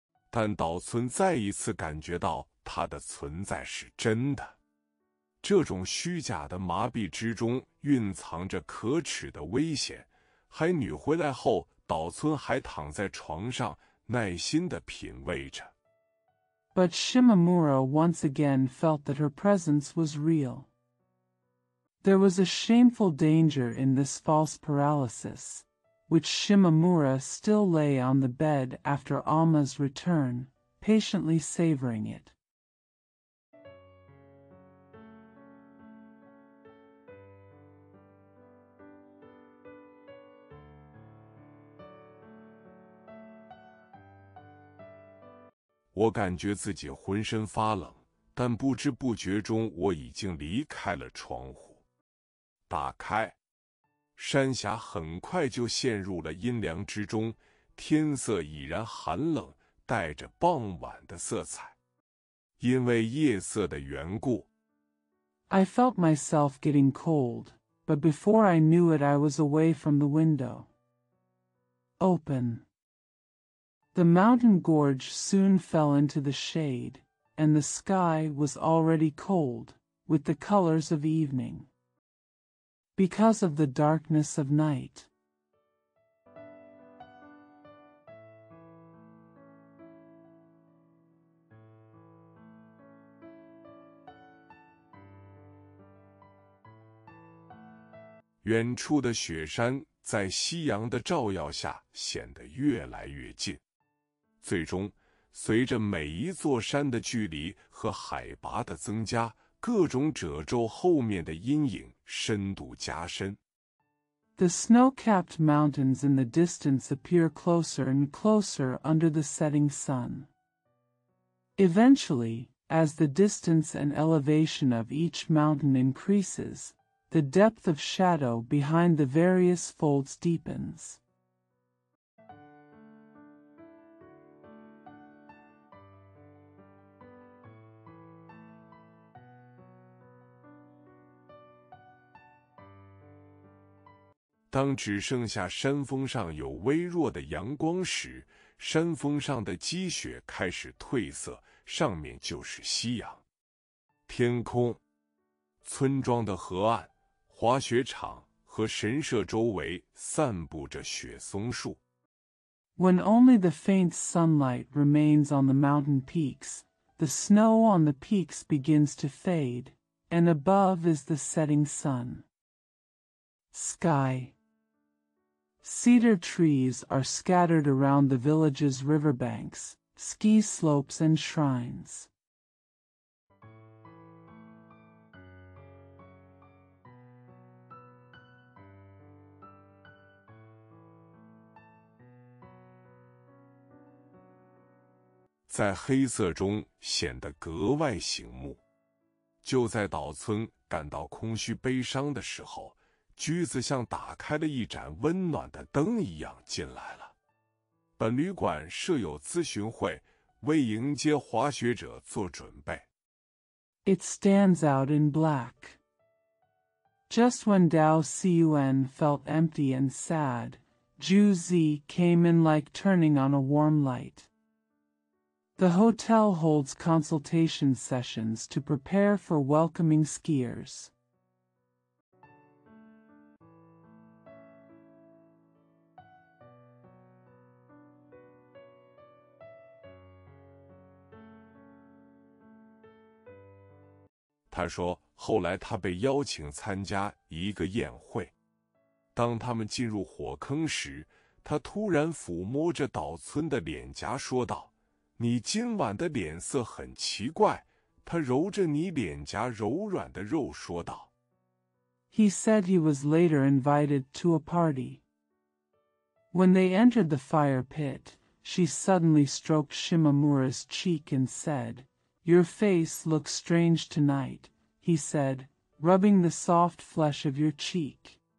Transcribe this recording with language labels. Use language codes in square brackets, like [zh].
[zh] 但岛村再一次感觉到他的存在是真的。这种虚假的麻痹之中蕴藏着可耻的危险。海女回来后，岛村还躺在床上，耐心地品味着。 [en] But Shimamura once again felt that her presence was real. There was a shameful danger in this false paralysis, which Shimamura still lay on the bed after Alma's return, patiently savoring it. [zh] 我感觉自己浑身发冷，但不知不觉中我已经离开了窗户。打开，山峡很快就陷入了阴凉之中，天色已然寒冷，带着傍晚的色彩。因为夜色的缘故， [en] I felt myself getting cold, but before I knew it I was away from the window. Open. The mountain gorge soon fell into the shade, and the sky was already cold, with the colors of evening. Because of the darkness of night. [zh] 远处的雪山在夕阳的照耀下显得越来越近。最终，随着每一座山的距离和海拔的增加，各种褶皱后面的阴影深度加深。 [en] The snow-capped mountains in the distance appear closer and closer under the setting sun. Eventually, as the distance and elevation of each mountain increases, the depth of shadow behind the various folds deepens. [zh] 当只剩下山峰上有微弱的阳光时，山峰上的积雪开始褪色，上面就是夕阳。天空、村庄的河岸、滑雪场和神社周围散布着雪松树。 [en] When only the faint sunlight remains on the mountain peaks, the snow on the peaks begins to fade, and above is the setting sun. Sky. Cedar trees are scattered around the village's riverbanks, ski slopes and shrines. [zh] 在黑色中显得格外醒目。就在岛村感到空虚悲伤的时候，驹子像打开了一盏温暖的灯一样进来了。本旅馆设有咨询会，为迎接滑雪者做准备。 [en] It stands out in black. Just when Dao Cun felt empty and sad, Ju Zi came in like turning on a warm light. The hotel holds consultation sessions to prepare for welcoming skiers. [zh] 他说，后来他被邀请参加一个宴会。当他们进入火坑时，他突然抚摸着岛村的脸颊说道：“你今晚的脸色很奇怪。” 他揉着你脸颊柔软的肉说道。 [en] He said he was later invited to a party. When they entered the fire pit, she suddenly stroked Shimamura's cheek and said, "Your face looks strange tonight," he said, rubbing the soft flesh of your cheek.